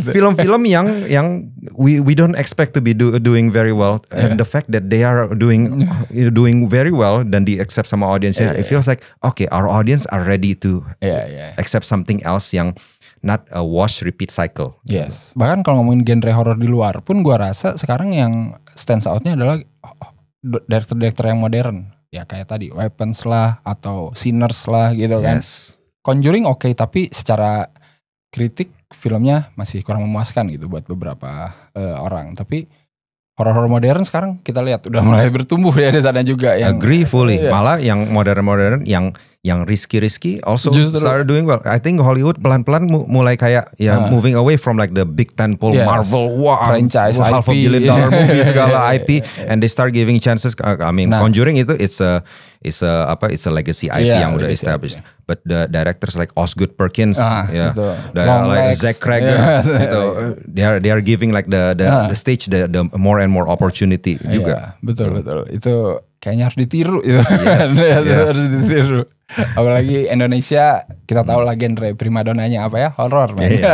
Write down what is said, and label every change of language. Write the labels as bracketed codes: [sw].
[en] Film-film yang we don't expect to be doing very well, and the fact that they are doing very well [id] dan di accept sama audiensnya, [en] it feels like okay, our audience are ready to accept something else [id] yang [en] not a wash repeat cycle. Yes. [id] Bahkan kalau ngomongin genre horor di luar pun gua rasa sekarang yang [en] stands out- [id] nya adalah director-director yang modern. Ya kayak tadi Weapons lah atau Sinners lah gitu kan. Conjuring oke, tapi secara kritik filmnya masih kurang memuaskan gitu buat beberapa orang. Tapi horor-horor modern sekarang kita lihat udah mulai bertumbuh ya di sana juga. Yang, [en] agree fully. Malah yang modern-modern yang risky also started doing well. I think Hollywood [id] pelan-pelan mulai kayak [en] moving away from like the big tentpole Marvel franchise $500 million movie [id] segala [en] IP, and they start giving chances. I mean Conjuring [id] itu [en] it's a legacy IP [id] yang udah [en] established. But the directors like Osgood Perkins, like Zach Cregger, they are giving like the stage the more and more opportunity [id] juga. Betul. Itu kayaknya harus ditiru itu. Harus ditiru. Apalagi Indonesia kita tahu lah genre primadonanya apa ya, horor man.